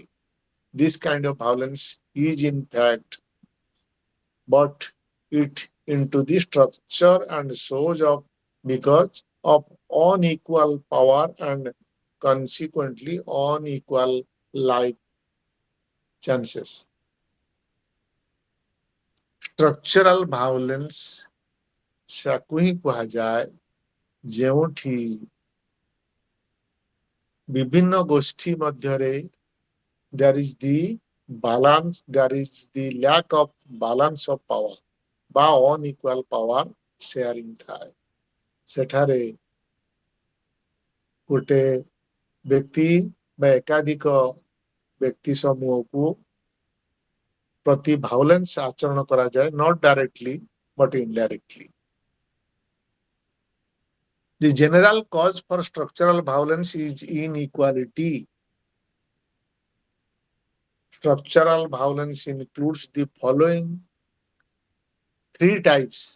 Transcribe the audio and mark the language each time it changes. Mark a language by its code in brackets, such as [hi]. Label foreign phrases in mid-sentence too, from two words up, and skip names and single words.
[en] This kind of violence is in fact but it into the structure and shows up because of unequal power and consequently unequal life chances. Structural violence [or] କୁ ହିଁ କୁହାଯାଏ ଯେଉଁଠି ବିଭିନ୍ନ ଗୋଷ୍ଠୀ ମଧ୍ୟରେ [en] there is the balance, there is the lack of balance of power বা unequal power sharing ଥାଏ। [or] ସେଠାରେ ଗୋଟେ ବ୍ୟକ୍ତି ବା ଏକାଧିକ ବ୍ୟକ୍ତି ସମୂହକୁ ପ୍ରତି ଭାଉଲେନ୍ସ ଆଚରଣ କରାଯାଏ, [en] not directly but indirectly. The general cause for structural violence is inequality. Structural violence includes the following three types.